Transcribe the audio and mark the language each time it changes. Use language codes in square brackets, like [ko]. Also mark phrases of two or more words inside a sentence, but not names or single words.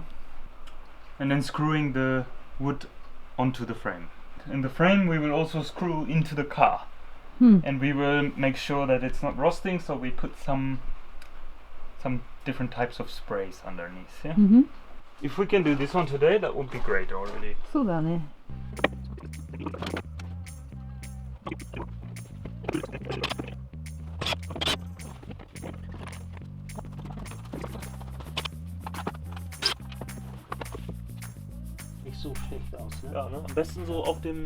[en] And then screwing the wood onto the frame. In the frame we will also screw into the car. And we will make sure that it's not rusting, so we put some different types of sprays underneath, yeah? If we can do this one today, that would be great already. [ja] そうだね。 [de] Nicht so schlecht aus, ne? Ja, ne? Am besten so auf dem,